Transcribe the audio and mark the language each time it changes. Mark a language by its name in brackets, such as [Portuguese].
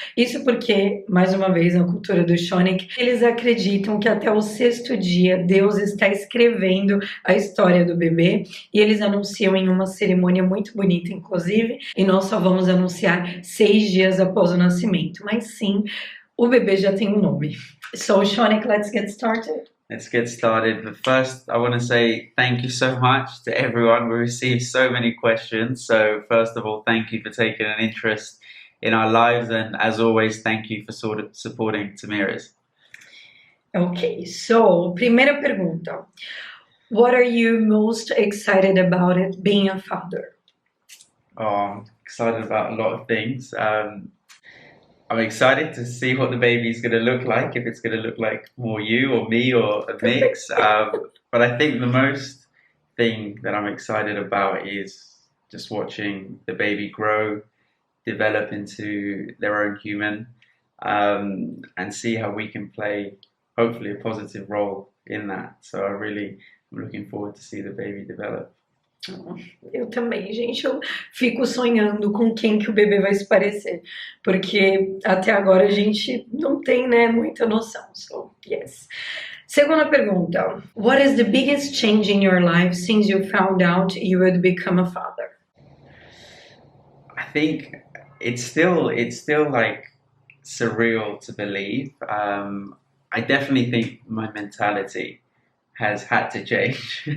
[Portuguese] Isso porque, mais uma vez, na cultura do Shonik, eles acreditam que até o 6º dia Deus está escrevendo a história do bebê, e eles anunciam em uma cerimônia muito bonita, inclusive, e nós só vamos anunciar 6 dias após o nascimento. Mas sim, o bebê já tem um nome. [English] So, Shonik, let's get started. Let's get started. But first, I want to say thank you so much to everyone. We received so many questions. So first of all, thank you for taking an interest in our lives. And as always, thank you for sort of supporting Thamires. Okay, so, [Portuguese] primeira pergunta. [English] What are you most excited about it being a father? Oh, I'm excited about a lot of things. I'm excited to see what the baby's going to look like, if it's going to look like more you or me or a mix. But I think the most thing that I'm excited about is just watching the baby grow, develop into their own human, and see how we can play, hopefully, a positive role in that. So I'm looking forward to see the baby develop. [Portuguese] Eu também, gente, eu fico sonhando com quem que o bebê vai se parecer, porque até agora a gente não tem, né, muita noção. [English] So, yes. [Portuguese] Segunda pergunta. [English] What is the biggest change in your life since you found out you would become a father? I think it's still like surreal to believe. I definitely think my mentality has had to change.